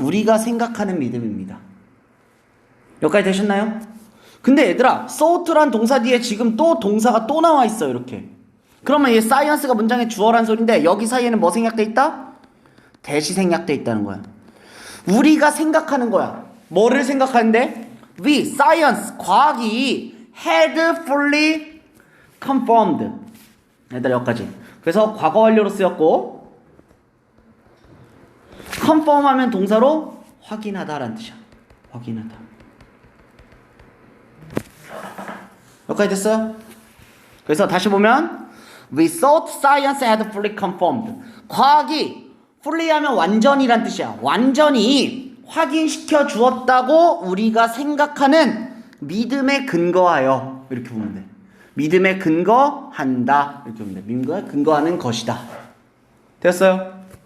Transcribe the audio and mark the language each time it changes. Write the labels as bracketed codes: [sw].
[ko] 우리가 생각하는 믿음입니다. 여기까지 되셨나요? 근데 얘들아 thought란 동사 뒤에 지금 또 동사가 또 나와 있어 이렇게. 그러면 얘 science가 문장의 주어란 소린데 여기 사이에는 뭐 생략돼 있다? 대시 생략돼 있다는 거야. 우리가 생각하는 거야. 뭐를 생각하는데? [en] We, science, [ko] 과학이 [en] had fully confirmed. [ko] 얘들아 여기까지. 그래서 과거 완료로 쓰였고 confirm 하면 동사로 확인하다라는 뜻이야. 확인하다. 여기까지 됐어요? 그래서 다시 보면 [en] We thought science had fully confirmed. [ko] 과학이 fully 하면 완전이란 뜻이야. 완전히 확인시켜 주었다고 우리가 생각하는 믿음에 근거하여 이렇게 보면 돼. 믿음에 근거한다 이렇게 보면 돼. 믿음에 근거하는 것이다. 됐어요?